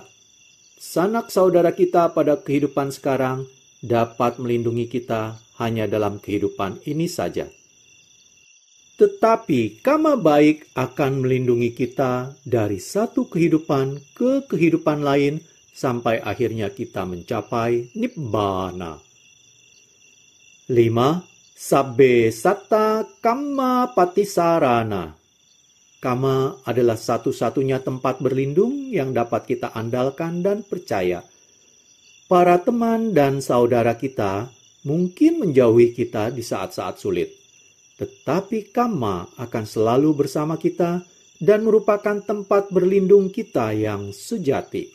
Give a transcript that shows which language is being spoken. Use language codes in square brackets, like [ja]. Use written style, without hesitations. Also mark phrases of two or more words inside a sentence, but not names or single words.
[id] Sanak saudara kita pada kehidupan sekarang dapat melindungi kita hanya dalam kehidupan ini saja. Tetapi kamma baik akan melindungi kita dari satu kehidupan ke kehidupan lain sampai akhirnya kita mencapai nibbana. 5. [pi] Sabbe satta kamma patisarana. [id] Kamma adalah satu-satunya tempat berlindung yang dapat kita andalkan dan percaya. Para teman dan saudara kita mungkin menjauhi kita di saat-saat sulit. Tetapi kamma akan selalu bersama kita dan merupakan tempat berlindung kita yang sejati.